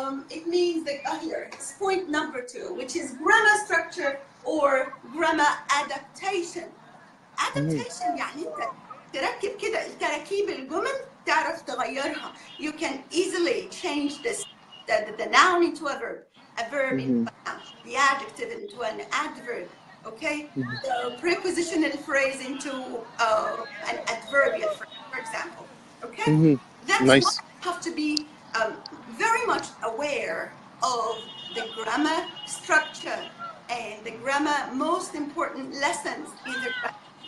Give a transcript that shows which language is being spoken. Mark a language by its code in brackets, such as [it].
[en] It means that here it's point number 2, which is grammar structure or grammar adaptation. [ar] Adaptation يعني أنت تركب كده تراكيب الجمل تعرف تغيرها. [en] You can easily change the noun into a verb into a noun, the adjective into an adverb. Okay, the prepositional phrase into an adverbial phrase, for example. Okay, that's nice. why you have to be very much aware of the grammar structure and the grammar most important lessons in the grammar.